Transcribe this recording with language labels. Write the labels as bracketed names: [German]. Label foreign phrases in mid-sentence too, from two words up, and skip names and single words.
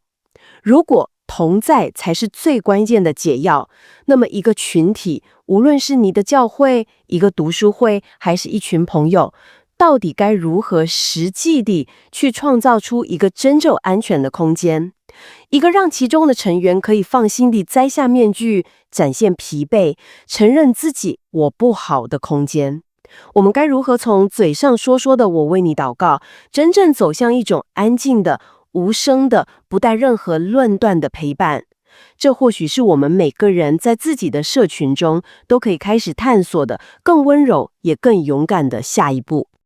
[Chinese] 如果同在才是最關鍵的解藥，那麼一個群體，無論是你的教會、一個讀書會，還是一群朋友，到底該如何實際地去創造出一個真正安全的空間，一個讓其中的成員可以放心地摘下面具，展現疲憊，承認自己我不好的空間？我們該如何從嘴上說的我為你禱告，真正走向一種安靜的、無聲的、不帶任何論斷的陪伴？這或許是我們每個人在自己的社群中都可以開始探索的更溫柔也更勇敢的下一步。